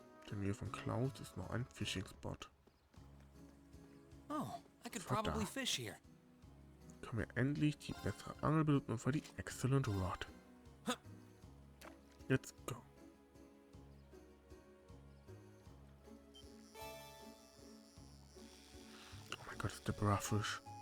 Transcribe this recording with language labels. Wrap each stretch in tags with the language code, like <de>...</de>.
<de>In der Nähe von Klaus ist noch ein Fishing-Spot.</de> <en>Oh, I could probably fish here.</en> <de>Können wir endlich die bessere Angel benutzen und für die Excellent Rod.</de> <en>Let's go.</en> <de>Oh mein Gott, ist der Brafisch.</de>